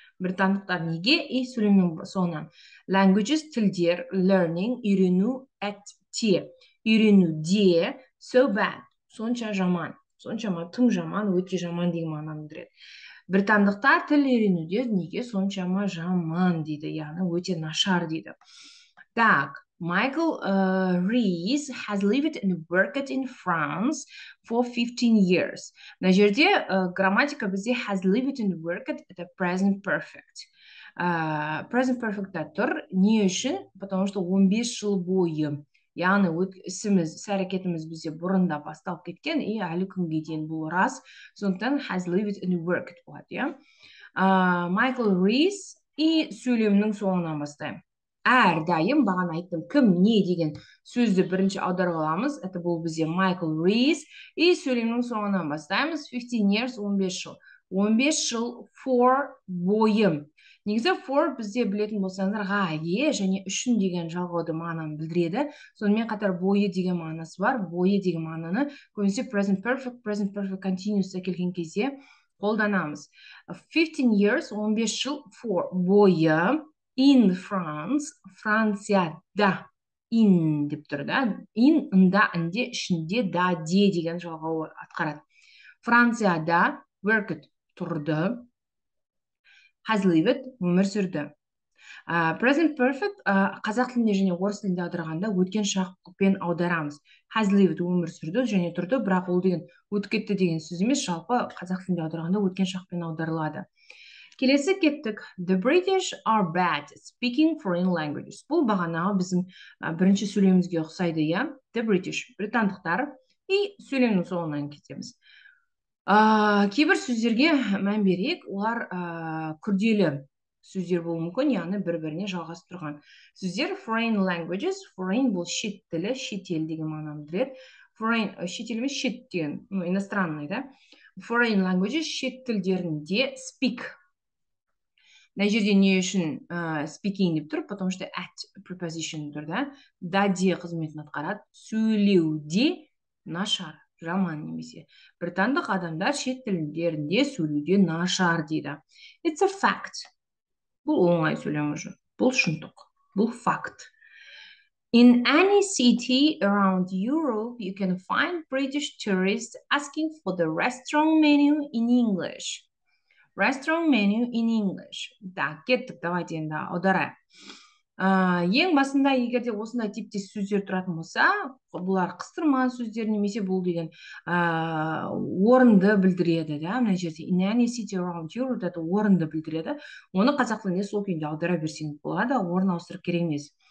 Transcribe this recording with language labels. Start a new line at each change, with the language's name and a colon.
Kazakh: Британдықтар неге, и сөйлемнің соңынан.
English: Languages
Kazakh: тілдер,
English: learning
Kazakh: үйрену, at те. үйренуде
English: so bad,
Kazakh: сонша жаман, соншама тым жаман, өте жаман деген мағынаны білдіреді. Британдықтар тіл үйренуде неге соншама жаман дейді, яғни өте нашар дейді.
Russian: Так,
English: Michael Rees has lived and worked in France for 15 years.
Kazakh: Мына жерде грамматика бізде
English: has lived and worked
Russian: это
Kazakh: present perfect. Present perfect'та тұр. Не үшін?
Russian: Потому что
Kazakh: 15 жыл бойы. Яғни ісіміз, іс-әрекетіміз бізде бұрында басталып кеткен,
Russian: и
Kazakh: әлі күнге дейін бұл рас. Сондықтан
English: has lived and worked
Kazakh: болады, иә. Michael Rees
Russian: и
Kazakh: сөйлемнің соңынан бастаймын. Әрдайым бағана айттым, кім не деген сөзді бірінші аударып аламыз.
Russian: Это
Kazakh: бұл бізде Michael Rees.
Russian: И
Kazakh: сөйлемнің соңынан бастаймыз. 15 years, 15 жыл. 15 жыл for бойы. Негізі for бізде білетін болсаңыздар ғайе және үшін деген жалғауды мағынаны білдіреді. Сонымен қатар бойы деген мағынасы бар. Бойы деген мағынаны көбінесе present perfect continuous'та келген кезде қолданамыз. 15 years, 15 жыл for бойы.
English: In France, Францияда.
Kazakh: In деп тұр да. In, ында, інде, ішінде, да, де деген жалғау атқарады. Францияда worked тұрды.
English: Has lived
Kazakh: өмір сүрді. Present perfect қазақ тілінде және орыс тілінде аударғанда өткен шақпен аударамыз.
English: Has lived
Kazakh: өмір сүрді және тұрды, бірақ ол деген өтіп кетті деген сөз емес, жалпы қазақ тілінде аударғанда өткен шақпен аударылады. Келесі кеттік.
English: The British are bad speaking foreign languages.
Kazakh: Бұл бағанағы біздің бірінші сөйлемімізге ұқсайды, иә.
English: The British,
Kazakh: британдықтар.
Russian: И
Kazakh: сөйлемнің соңынан кетеміз. Кейбір сөздерге мән берейік. Олар күрделі сөздер болуы мүмкін, яғни бір-біріне жалғасып тұрған сөздер.
English: Foreign languages,
Kazakh: foreign бұл шет тілі, шетел деген мағынаны білдіреді. Foreign шетел емес, шет деген,
Russian: иностранный, да.
English: Foreign languages
Kazakh: шет тілдерінде speak. Мына жерде не үшін speaking деп тұр,
Russian: потому что
English: at preposition
Kazakh: тұр, да. Да де қызметін атқарады. Сөйлеуде нашар, жаман немесе. Британдық адамдар шет тілдерінде сөйлеуде нашар дейді.
English: It's a fact.
Kazakh: Бұл оңай сөйлем
Russian: уже.
Kazakh: Бұл шындық. Бұл факт.
English: In any city around Europe, you can find British tourists asking for the restaurant menu in English. Restaurant menu in English.
Russian: Да,
Kazakh: кеттік,
Russian: давайте
Kazakh: енді аударайық. Ең басында егерде осындай типтес сөздер тұратын болса, бұлар қыстырма сөздер немесе бұл деген орынды білдіреді, да, мына жерде
English: in any city around Europe
Russian: это
Kazakh: орынды білдіреді. Оны қазақ тілінде сол күйінде аудара берсеңіз болады, орын ауыстырып керек емес.